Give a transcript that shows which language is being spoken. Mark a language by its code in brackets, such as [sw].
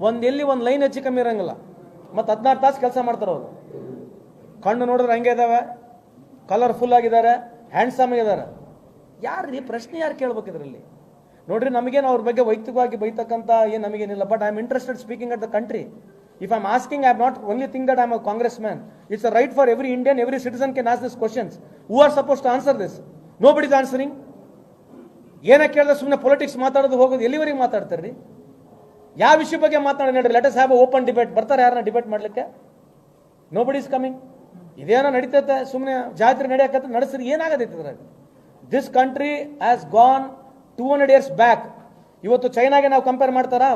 [kn] ಎಲ್ಲಿ ಒಂದು ಲೈನ್ ಹೆಚ್ಚು ಕಮ್ಮಿ ಇರೋಂಗಿಲ್ಲ. ಮತ್ತು 16 ತಾಸು ಕೆಲಸ ಮಾಡ್ತಾರೆ ಅವರು. ಕಣ್ಣು ನೋಡಿದ್ರೆ ಹಂಗೆ ಇದಾವೆ, ಕಲರ್ಫುಲ್ ಆಗಿದ್ದಾರೆ, ಹ್ಯಾಂಡ್ಸಮ್ ಆಗಿದ್ದಾರೆ. ಯಾರು ಪ್ರಶ್ನೆ ಯಾರು ಕೇಳ್ಬೇಕು ಇದರಲ್ಲಿ? ನೋಡ್ರಿ, ನಮಗೇನು ಅವ್ರ ಬಗ್ಗೆ ವೈಯಕ್ತಿಕವಾಗಿ ಬೈತಕ್ಕಂಥ ಏನು ನಮಗೇನಿಲ್ಲ. [en] But I am interested speaking at the country. If I am asking, I am not only think that I am a congressman. It's a right for every Indian, every citizen can ask these questions. Who are supposed to answer this? Nobody is answering. [kn] ಏನಕ್ಕೆ ಕೇಳಿದ್ರೆ ಸುಮ್ಮನೆ politics ಮಾತಾಡೋದು ಹೋಗೋದು. ಎಲ್ಲಿವರೆಗೆ ಮಾತಾಡ್ತಾರ್ರಿ? ಯಾವ ವಿಷಯ ಬಗ್ಗೆ ಮಾತಾಡೋಣ ಹೇಳ್ರಿ? [en] Let us have a open debate. [kn] ಬರ್ತಾರೆ ಯಾರನ್ನ ಡಿಬೇಟ್ ಮಾಡ್ಲಿಕ್ಕೆ? [en] Nobody is coming. [kn] ಇದೇನೋ ನಡೀತೈತೆ, ಸುಮ್ಮನೆ ಜಾತ್ರೆ ನಡೆಯಕತ್ತ ನಡೆಸ್ರಿ, ಏನಾಗತೈತೆ ಇದ್ರಾಗ? [en] This country has gone 200 years back. [kn] ಇವತ್ತು ಚೈನಾಗೆ ನಾವು ಕಂಪೇರ್ ಮಾಡ್ತಾರಾ?